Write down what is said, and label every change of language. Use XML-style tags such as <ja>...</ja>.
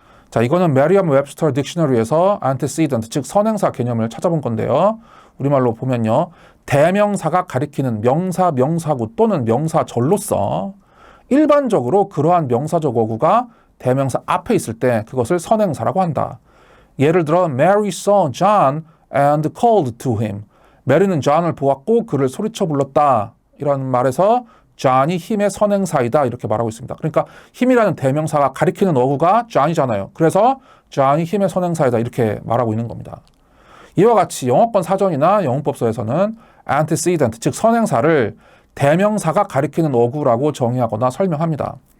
<ko>자, 이거는 메리엄 웹스터 딕셔너리에서 antecedent, 즉 선행사 개념을 찾아본 건데요. 우리말로 보면요. 대명사가 가리키는 명사, 명사구 또는 명사절로서 일반적으로 그러한 명사적 어구가 대명사 앞에 있을 때 그것을 선행사라고 한다.</ko> <en>예를 들어 Mary saw John and called to him.</en> <ko>메리는 존을 보았고 그를 소리쳐 불렀다. 이런 말에서 존이 힘의 선행사이다 이렇게 말하고 있습니다. 그러니까 힘이라는 대명사가 가리키는 어구가 존이잖아요. 그래서 존이 힘의 선행사이다 이렇게 말하고 있는 겁니다. 이와 같이 영어권 사전이나 영문법서에서는 antecedent, 즉 선행사를 대명사가 가리키는 어구라고 정의하거나 설명합니다.</ko>